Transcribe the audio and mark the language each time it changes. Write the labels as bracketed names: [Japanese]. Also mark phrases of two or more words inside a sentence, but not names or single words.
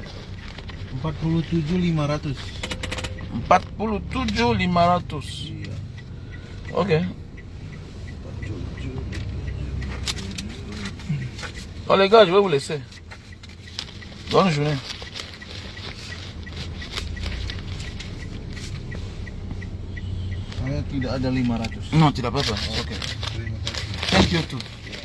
[French] 47.500. 47.500. Ok. Bon les gars, je vais vous laisser. Bonne journée. [Indonesian] Saya tidak ada 500. [French] Non, tu l'as pas fait. [English] Ok. Thank you too.